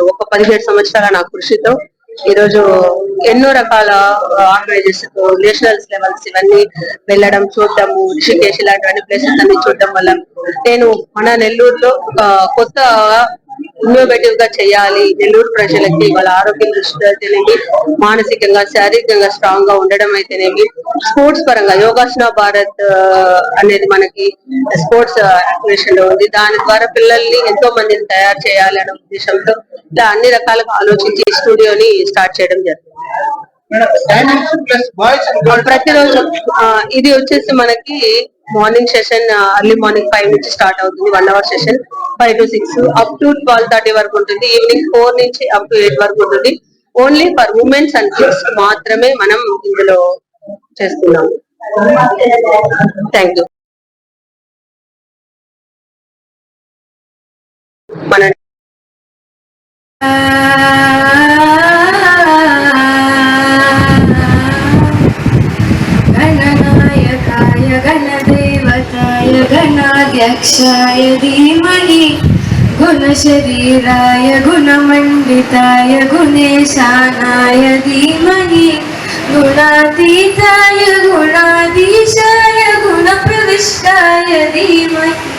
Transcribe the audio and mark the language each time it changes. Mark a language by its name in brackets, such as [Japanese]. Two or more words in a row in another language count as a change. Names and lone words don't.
[Telugu] ఒక 17 సంవత్సరాల నా కృషితో ఈరోజు ఎన్నో రకాల [English] organization national levels [Telugu] ఇవన్నీ వెళ్ళడం, చూడటము, రిషికేష్ ఇలాంటివన్నీ ప్లేసెస్ అన్ని చూడటం వల్ల నేను మన నెల్లూరులో కొత్త ఇన్నోవేటివ్ గా చేయాలి, నెల్లూరు ప్రజలకి వాళ్ళ ఆరోగ్యం దృష్టిలో అయితేనేమి, మానసికంగా శారీరకంగా స్ట్రాంగ్ గా ఉండడం అయితేనేమి, స్పోర్ట్స్ పరంగా యోగాసన భారత్ అనేది మనకి [English] sports activation [Telugu] లో ఉంది. దాని ద్వారా పిల్లల్ని ఎంతో మందిని తయారు చేయాలి అనే ఉద్దేశంతో ఇలా అన్ని రకాలుగా ఆలోచించి స్టూడియోని స్టార్ట్ చేయడం జరిగింది. ప్రతిరోజు ఇది వచ్చేసి మనకి [English] morning session early morning [Telugu] 5 నుంచి స్టార్ట్ అవుతుంది. [English] 1 hour session 5 to 6 up to 12:30 [Telugu] వరకు ఉంటుంది. ఈవినింగ్ 4 నుంచి [English] up to [Telugu] 8 వరకు ఉంటుంది. [English] only for womens and kids [Telugu] మాత్రమే మనం ఇందులో చేస్తున్నాము. [English] thank you. మన [Sanskrit] गणाध्यक्षाय धीमहि गुणशरीराय गुणमण्डिताय गुणेशानाय धीमहि गुणातीताय गुणाधीशाय गुणप्रविष्टाय धीमहि